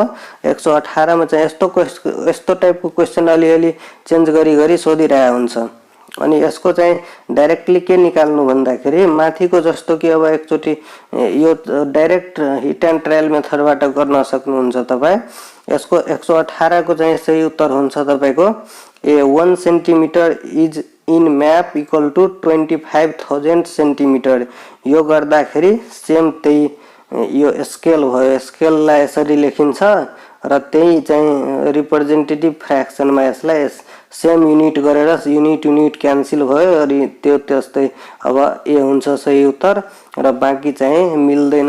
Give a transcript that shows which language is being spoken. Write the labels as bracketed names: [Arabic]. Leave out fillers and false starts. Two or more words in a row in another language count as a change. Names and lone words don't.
[Nepali] 118 मा चाहिँ यस्तो टाइपको क्वेशन अलिअलि चेन्ज गरी सोधिरहेको हुन्छ। अनि यसको चाहिँ डाइरेक्टली के निकाल्नु भन्दाखेरि माथिको जस्तो कि अब एकचोटी यो [English] direct hit and trial [Nepali] मेथडबाट गर्न सक्नुहुन्छ तपाई। यसको 118 को चाहिँ सही उत्तर हुन्छ तपाईको ए [English] 1 centimetre is in map equal to 25,000 centimetre. [Nepali] यो गर्दाखेरि सेम त्यही यो स्केल भयो, स्केललाई यसरी लेखिन्छ र त्यही चाहिँ रिप्रेजेन्टेटिभ फ्र्याक्सनमा यसलाई [English] same unit [Nepali] गरेर [English] unit cancel [Nepali] भयो अनि त्यो त्यस्तै अब ए हुन्छ सही उत्तर र बाँकी चाहिँ मिल्दैन।